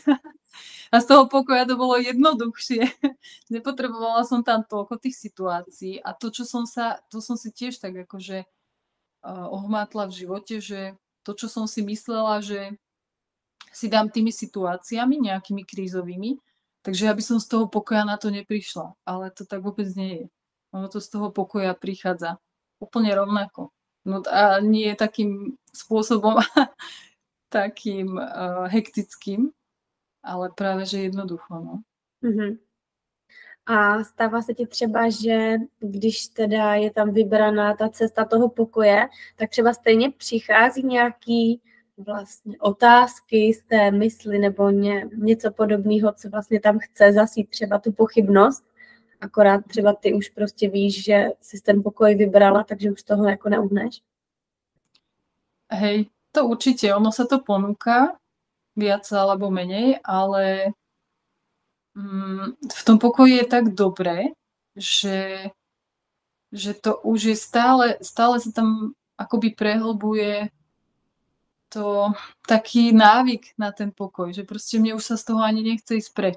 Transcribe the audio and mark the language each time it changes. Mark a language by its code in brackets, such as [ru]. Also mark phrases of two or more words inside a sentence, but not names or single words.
[sk] A z toho pokoja to bolo jednoduchšie. Nepotrebovala som tam toľko tých situácií a to som si tiež tak akože ohmátla v živote, že to, čo som si myslela, že si dám tými situáciami nejakými krízovými, takže ja by som z toho pokoja na to neprišla. Ale to tak vôbec nie je. Ono to z toho pokoja prichádza úplne rovnako. No a nie takým spôsobom takým hektickým, ale právě, že jednoducho, no. [cs] A stává se ti třeba, že když teda je tam vybraná ta cesta toho pokoje, tak třeba stejně přichází nějaký vlastně otázky z té mysli nebo něco podobného, co vlastně tam chce zasít třeba tu pochybnost, akorát třeba ty už prostě víš, že jsi ten pokoj vybrala, takže už toho jako neuhneš? [sk] Hej, to určite, ono sa to ponúka, viac alebo menej, ale v tom pokoji je tak dobré, že to už je stále sa tam akoby prehlbuje to taký návyk na ten pokoj, že proste mne už sa z toho ani nechce ísť preč.